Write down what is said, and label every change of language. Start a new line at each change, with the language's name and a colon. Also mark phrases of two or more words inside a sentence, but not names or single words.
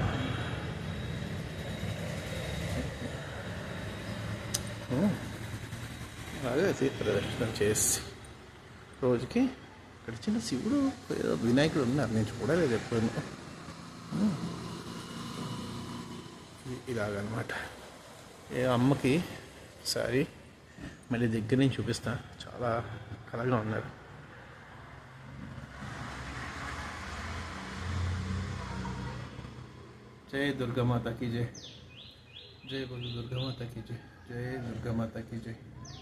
Telugu: అలాగే ప్రదర్శన చేసి రోజుకి ఇక్కడ చిన్న శివుడు ఏదో వినాయకుడు ఉన్నారు, నేను చూడలేదు ఎప్పుడు. ఇలాగనమాట. ఏ అమ్మకి ఒకసారి మళ్ళీ దగ్గర నుంచి చూపిస్తా. చాలా కలగా ఉన్నారు.
Hindi: जय दुर्गा माता की जय, जय बोलो दुर्गा माता की जय, जय दुर्गा माता की जय।